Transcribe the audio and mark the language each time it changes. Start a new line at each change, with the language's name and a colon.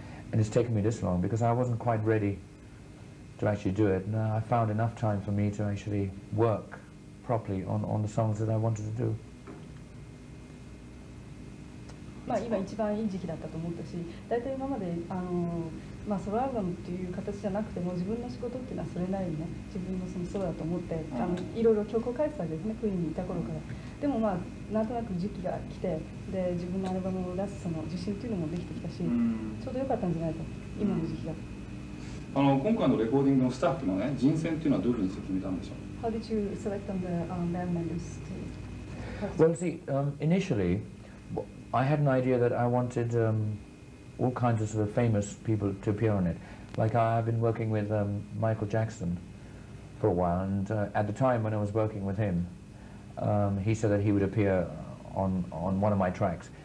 English: And it's taken me this long because I wasn't quite ready to actually do it. And I found enough time for me to actually work properly on the songs that I wanted to do.
Japanese: まあ今一番いい時期だったと思ったし、大体今までまあソロアルバムっていう形じゃなくても自分の仕事っていうのはそれなりにね、自分のそのソロだと思っていろいろ曲を書いてたわけですね、クイーンにいた頃から。でもまあなんとなく時期が来て、で自分のアルバムを出すその自信っていうのもできてきたし、ちょうど良かったんじゃないか、今の時期が。今回のレコーディングのスタッフのね、人選っていうのはどういうふうにして決めたんでしょう。
English: How did you select on the band members to Well, see, initially, I had an idea that I wanted all kinds of sort of famous people to appear on it. Like I've been working with Michael Jackson for a while, and at the time when I was working with him, he said that he would appear on one of my tracks.